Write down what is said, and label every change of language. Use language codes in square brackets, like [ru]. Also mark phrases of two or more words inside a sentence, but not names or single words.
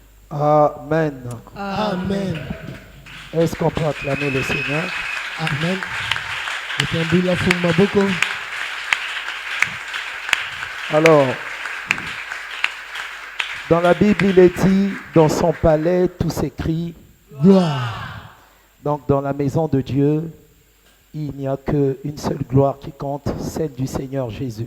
[fr] Amen. Amen. Est-ce qu'on peut acclamer le Seigneur? [lu] Amen. Nitambila fuma boko. [fr] Alors, dans la Bible, il est dit, dans son palais, tout s'écrit Gloire. Donc, dans la maison de Dieu, il n'y a qu'une seule gloire qui compte, celle du Seigneur Jésus.